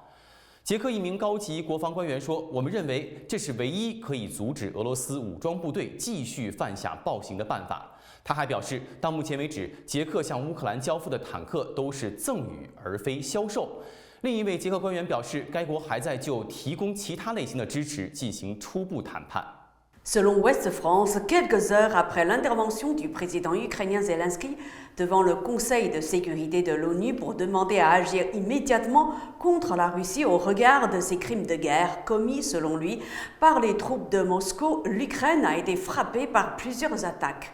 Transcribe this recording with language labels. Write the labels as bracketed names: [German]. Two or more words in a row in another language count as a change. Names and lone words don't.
[Chinese] 捷克一名高级国防官员说：“我们认为这是唯一可以阻止俄罗斯武装部队继续犯下暴行的办法。” 他还表示，到目前为止，捷克向乌克兰交付的坦克都是赠与而非销售。另一位捷克官员表示，该国还在就提供其他类型的支持进行初步谈判。 [French] Selon Ouest France, quelques heures après l'intervention du président ukrainien Zelensky devant le Conseil de sécurité de l'ONU pour demander à agir immédiatement contre la Russie au regard de ces crimes de guerre commis, selon lui, par les troupes de Moscou, l'Ukraine a été frappée par plusieurs attaques.